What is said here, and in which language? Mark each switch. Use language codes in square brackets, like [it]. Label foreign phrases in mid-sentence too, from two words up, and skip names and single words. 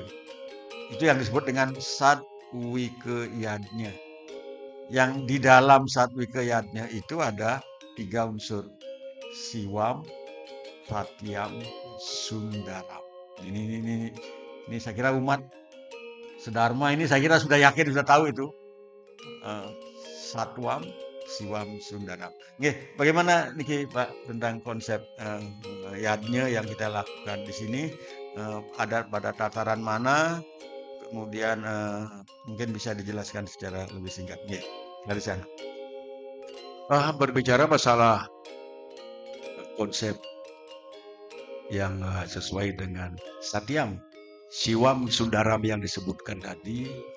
[id] Itu yang disebut dengan sadwike yadnya. Yang di dalam sadwike yadnya itu ada 3 unsur. [sa] Siwam, Satyam, Sundaram. [id] Ini saya kira umat sedharma ini saya kira sudah yakin, sudah tahu itu. [sa] Satwam, Siwam, Sundaram. [id] Nggih, bagaimana niki Pak tentang konsep yadnya yang kita lakukan di sini? Ada pada tataran mana? Kemudian mungkin bisa dijelaskan secara lebih singkat. Nggih, dari sana. Berbicara masalah konsep yang sesuai dengan [sa] Satyam, Siwam, Sundaram [id] yang disebutkan tadi.